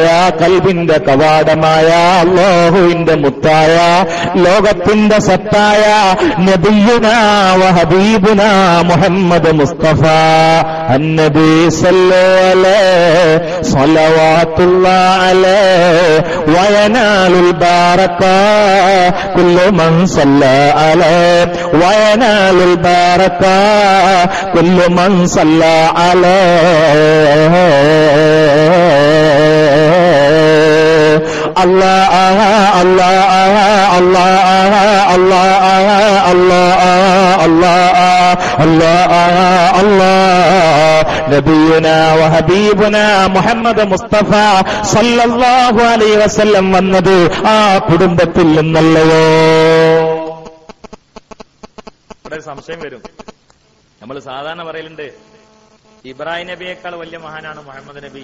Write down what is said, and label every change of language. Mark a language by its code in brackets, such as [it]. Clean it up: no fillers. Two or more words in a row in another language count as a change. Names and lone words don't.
[ml] കൽബിന്റെ കവാടമായ അല്ലാഹുവിന്റെ മുത്തായ ലോകത്തിന്റെ സത്തായ [ar] نبينا وحبيبنا محمد مصطفى النبي صلى الله عليه صلوات الله عليه وينال البركة كل من صلى عليه وينال البركة كل من صلى عليه الله الله الله الله الله الله نبينا وحبيبنا محمد مصطفى صلى الله عليه وسلم [ml] വന്നത് ആ കുടുംബത്തിൽ നിന്നല്ലയോ? ഇവിടെ സംശയം വരും. നമ്മൾ സാധാരണ പറയലുണ്ട് ഇബ്രാഹിം നബിയേക്കാൾ വലിയ മഹാനാണ് മുഹമ്മദ് നബി.